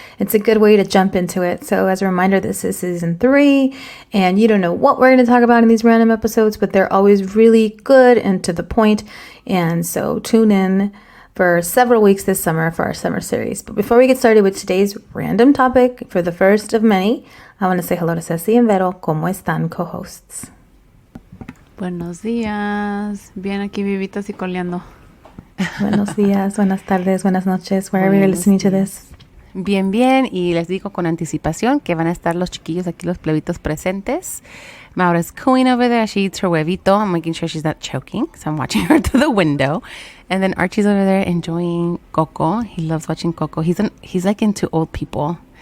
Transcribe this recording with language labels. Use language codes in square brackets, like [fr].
[en] It's a good way to jump into it. So as a reminder, this is season 3, and you don't know what we're going to talk about in these random episodes, but they're always really good and to the point. And so tune in for several weeks this summer for our summer series. But before we get started with today's random topic for the first of many, I want to say hello to Ceci and Vero. [es] ¿Cómo están, co-hosts? Buenos días. Bien aquí vivitas y coleando. Buenos días, buenas tardes, buenas noches, [en] wherever you're listening to this. [es] Bien, bien. Y les digo con anticipación que van a estar los chiquillos aquí, los plebitos presentes. [en] Maura's cooing over there. She eats her huevito. I'm making sure she's not choking, so I'm watching her through the window. And then Archie's over there enjoying Coco. He loves watching Coco. He's like into old people.